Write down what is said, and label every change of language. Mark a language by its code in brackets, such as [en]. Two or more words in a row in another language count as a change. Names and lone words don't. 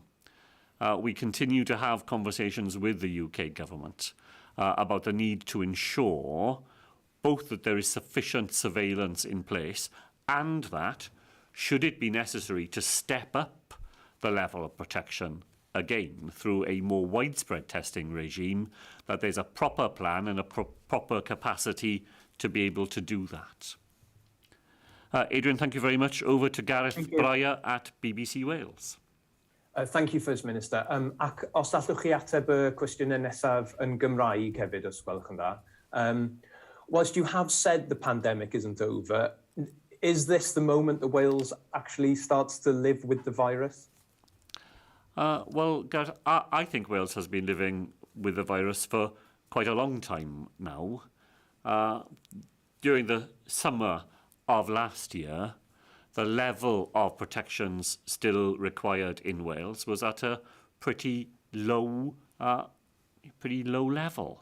[en] We continue to have conversations with the UK government about the need to ensure both that there is sufficient surveillance in place and that, should it be necessary to step up the level of protection again through a more widespread testing regime, that there's a proper plan and a proper capacity to be able to do that. Adrian, thank you very much. Over to Gareth Breyer at BBC Wales. Thank you, First Minister. [cy] Ac os allwch chi ateb y cwestiynau nesaf yn Gymraeg hefyd, os gwelwch yn dda. [en] Whilst you have said the pandemic isn't over, is this the moment that Wales actually starts to live with the virus? Well, Gareth, I think Wales has been living with the virus for quite a long time now. During the summer of last year, the level of protections still required in Wales was at a pretty low level.